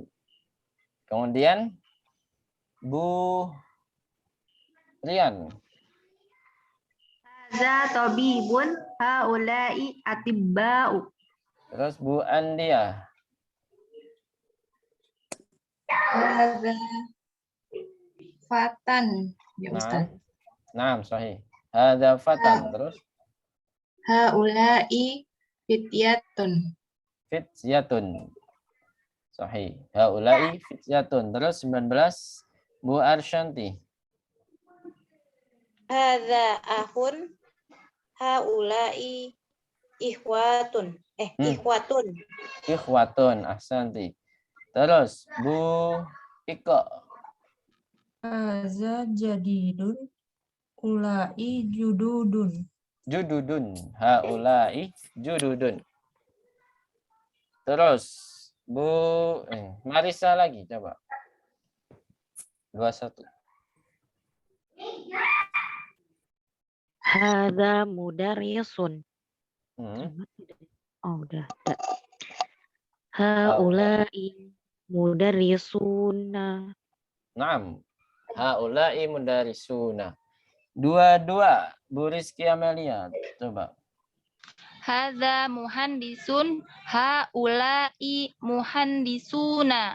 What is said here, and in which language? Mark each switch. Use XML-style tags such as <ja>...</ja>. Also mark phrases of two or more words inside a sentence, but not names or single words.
<id>Kemudian Bu Rian.</id> <ar>هذا طبيب هؤلاء أطباء.</ar> <id>Terus Bu Andia.</id> <ar>هذا فتى. يا أستاذ. نعم، صحيح. هذا فتى.</ar> <id>Terus</id> <ar>هؤلاء فتية. فتية. صحيح. هؤلاء فتية.</ar> <id>Terus 19 Bu Arsyanti.</id> <ar>هذا أخ. هؤلاء إخوة. إخوة. إخوة. أحسنت.</ar> <id>Terus Bu Ika.</id> <ar>هذا جديد. أولاء جدد. جدد. هؤلاء جدد.</ar> <id>Terus Bu Marisa lagi coba. 21.</id> <ar>هذا مدرس.</ar> <id>Oh, udah.</id> <ar>هؤلاء مدرسون. نعم. هؤلاء مدرسون. Dua-dua.</ar> <id>Bu Rizky Amelia. Coba.</id> <ar>هذا مهندس، هؤلاء مهندسون.</ar>